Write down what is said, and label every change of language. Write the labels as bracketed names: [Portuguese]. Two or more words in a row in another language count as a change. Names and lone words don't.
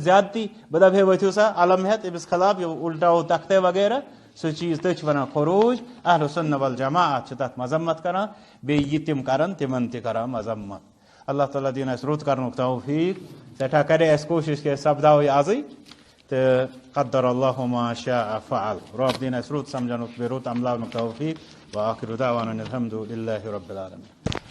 [Kashmiri] زیادتی بہٕ دپہٕ ہے ؤتھِو سا علم ہٮ۪تھ أمِس خلاف یہِ اُلٹاوو تختے وغیرہ سُہ چیٖز تٔتھۍ چھِ ونان خروج [Arabic] اہل سنہ والجماعت [Kashmiri] چھِ تتھ مذمت کران بیٚیہِ یہِ تِم کران تِمن تہِ کران مذمت [Arabic] اللہ تعالیٰ [Kashmiri] دِیِن اَسہِ رُت کرنُک توفیٖق سٮ۪ٹھاہ کرے اَسہِ کوٗشش کہِ أسۍ سپداوو یہِ ازٕے تہٕ [Arabic] قدر اللہ ما شاء فعل [Kashmiri] رۄب دِیِن اَسہِ رُت سمجھنُک بیٚیہِ رُت عملاونُک توفیٖق [Arabic] وآخر دعوانا الحمدُ للہ رب العالمین